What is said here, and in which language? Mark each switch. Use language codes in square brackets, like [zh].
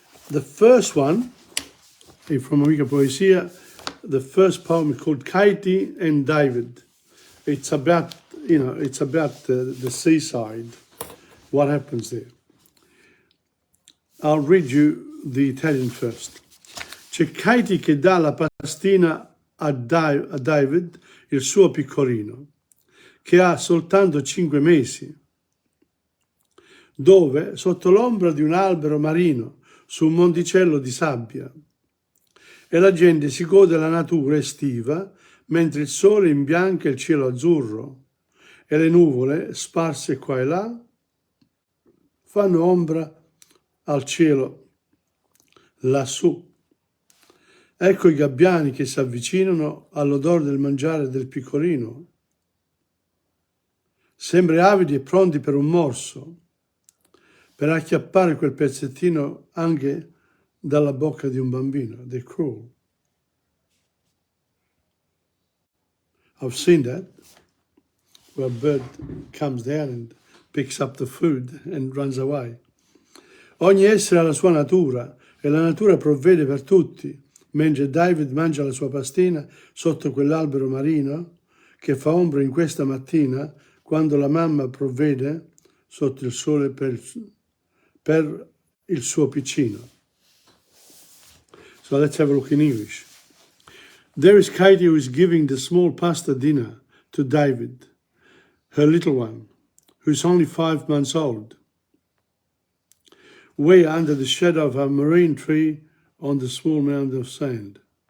[en] The first one from Amica Poesia, the first poem is called Katie and David. It's about, you know, it's about the seaside, what happens there. I'll read you the Italian first. [it] C'è Katie che dà la pastina a David, il suo piccolino, che ha soltanto 5 mesi, dove, sotto l'ombra di un albero marino, su un monticello di sabbia, e la gente si gode la natura estiva, mentre il sole imbianca il cielo azzurro, e le nuvole, sparse qua e là, fanno ombra al cielo lassù. Ecco i gabbiani che si avvicinano all'odore del mangiare del piccolino, sempre avidi e pronti per un morso, per acchiappare quel pezzettino anche dalla bocca di un bambino. [en] They're cruel. I've seen that, where a bird comes down and picks up the food and runs away. [it] Ogni essere ha la sua natura e la natura provvede per tutti, mentre David mangia la sua pastina sotto quell'albero marino che fa ombra in questa mattina quando la mamma provvede sotto il sole per il suo piccino. [en] So let's have a look in English. There is Katie who is giving the small pasta dinner to David, her little one, who is only 5 months old, way under the shadow of a marine tree on the small mound of sand.